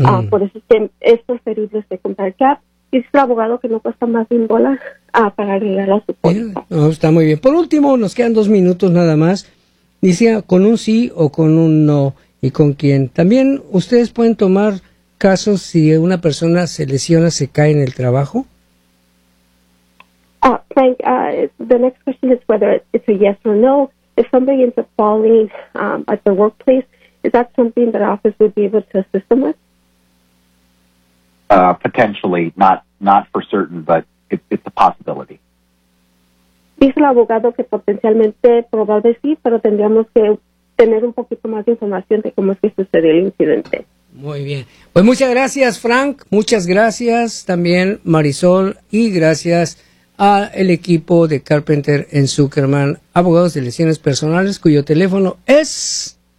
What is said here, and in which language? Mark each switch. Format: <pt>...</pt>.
<es>Por eso es que es preferible usted comprar gap. Y es el abogado que no cuesta más de $1 para arreglar a su póliza. No, está muy bien. Por último, nos quedan 2 minutos nada más. Dice, con un sí o con un no, ¿y con quién? También, ¿ustedes pueden tomar casos si una persona se lesiona, se cae en el trabajo?</es> <en>Frank, the next question is whether it's a yes or no. If somebody ends up falling at the workplace, is that something that office would be able to assist them with? Potentially, not for certain, but it's a possibility.</en> <es>Dice el abogado que potencialmente, probablemente sí, pero tendríamos que tener un poquito más de información de cómo es que sucedió el incidente. Muy bien. Pues muchas gracias, Frank. Muchas gracias también, Marisol. Y gracias al equipo de Carpenter en Zuckerman, abogados de lesiones personales, cuyo teléfono es</es>